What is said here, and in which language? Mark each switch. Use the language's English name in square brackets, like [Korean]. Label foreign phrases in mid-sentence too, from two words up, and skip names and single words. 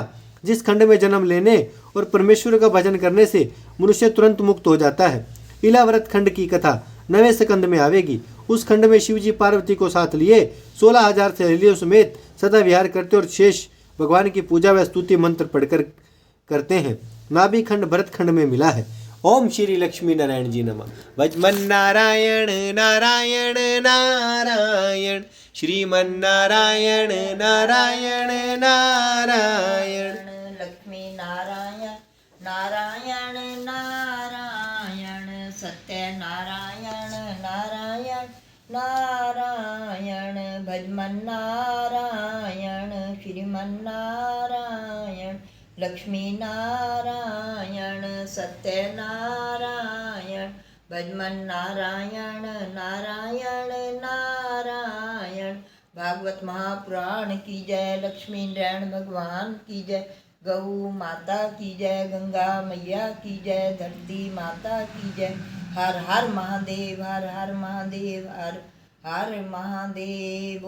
[Hindi] जिस खंड में जन्म लेने और परमेश्वर का भजन करने से मनुष्य तुरंत मुक्त हो जाता है। इलाव्रत खंड की कथा 9वें स्कंद में आवेगी उस खंड में शिवजी पार्वती को साथ लिए 16,000 सहेलियों समेत सदा विहार करते और शेष भगवान की पूजा व स्तुति मंत्र पढ़कर करते हैं। नाभि खंड भरत खंड में मिला है। [Sanskrit] ओम श्री लक्ष्मी नारायण जी नमः। [Hindi] भजमन नारायण नारायण नारायण, श्रीमन नारायण नारायण नारायण, लक्ष्मी नारायण नारायण नारायण, सत्य नारायण नारायण नारायण, भजमन नारायण श्रीमन नारायण, लक्ष्मी नारायण सत्य नारायण, भजमन नारायण नारायण नारायण। भागवत महापुराण की जय, लक्ष्मी नारायण भगवान की जय, गौ माता की जय, गंगा मैया की जय, धरती माता की जय। हर हर महादेव, हर हर महादेव, हर हर महादेव।